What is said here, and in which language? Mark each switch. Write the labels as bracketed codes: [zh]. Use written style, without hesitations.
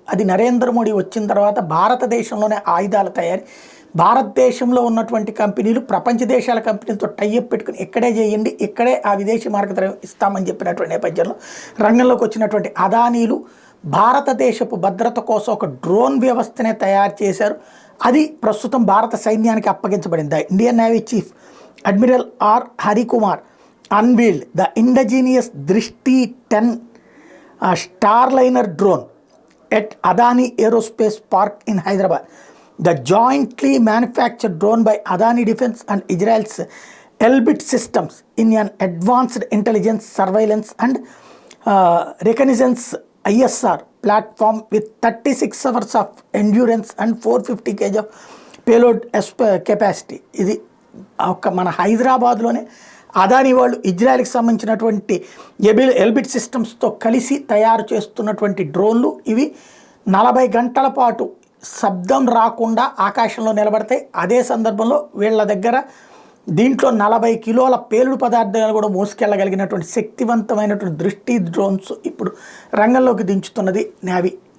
[te] అది నరేంద్ర మోడీ వచ్చిన తర్వాత భారతదేశంలోనే ఆయుధాల తయారీ, భారతదేశంలో ఉన్నటువంటి కంపెనీలు ప్రపంచ దేశాల కంపెనీలతో టైఅప్ పెట్టుకుని ఇక్కడే చేయండి, ఇక్కడే ఆ విదేశీ మార్గద్రవ్యం ఇస్తామని చెప్పినటువంటి నేపథ్యంలో రంగంలోకి వచ్చినటువంటి అదానీలు భారతదేశపు భద్రత కోసం ఒక డ్రోన్ వ్యవస్థనే తయారు చేశారు. అది ప్రస్తుతం భారత సైన్యానికి అప్పగించబడింది. [en] Indian navy chief admiral R Harikumar unveiled the indigenous Drishti 10 Starliner drone at Adani aerospace park in Hyderabad. The jointly manufactured drone by Adani Defense and Israel's Elbit Systems in an advanced intelligence, surveillance and reconnaissance ISR platform with 36 hours of endurance and 450 kg of payload capacity. [te] ఇది ఒక మన హైదరాబాద్లోనే అదానీ వాళ్ళు ఇజ్రాయెల్కి సంబంధించినటువంటి Elbit సిస్టమ్స్తో కలిసి తయారు చేస్తున్నటువంటి డ్రోన్లు. ఇవి 40 గంటల పాటు శబ్దం రాకుండా ఆకాశంలో నిలబడతాయి. అదే సందర్భంలో వీళ్ళ దగ్గర దీంట్లో 40 కిలోల పేలుడు పదార్థాలు కూడా మోసుకెళ్ళగలిగినటువంటి శక్తివంతమైనటువంటి దృష్టి డ్రోన్స్ ఇప్పుడు రంగంలోకి దించుతున్నది నేవీ.